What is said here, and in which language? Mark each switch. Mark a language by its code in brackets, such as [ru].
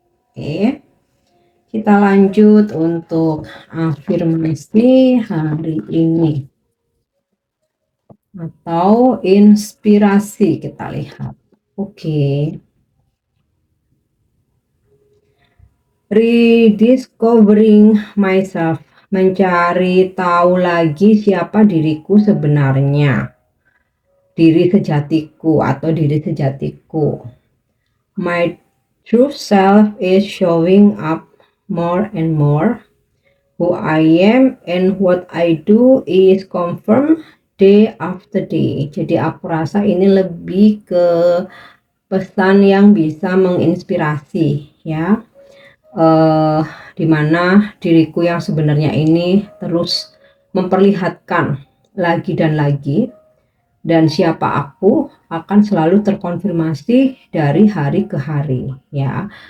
[id] Oke, kita lanjut untuk afirmasi hari ini atau inspirasi, kita lihat. Oke. [en] Rediscovering myself, [id] mencari tahu lagi siapa diriku sebenarnya, diri sejatiku atau diri sejatiku. [en] My true self is showing up more and more. Who I am and what I do is confirmed day after day. [id] Jadi aku rasa ini lebih ke pesan yang bisa menginspirasi ya. Dimana diriku yang sebenarnya ini terus memperlihatkan lagi dan lagi, dan siapa aku akan selalu terkonfirmasi dari hari ke hari ya.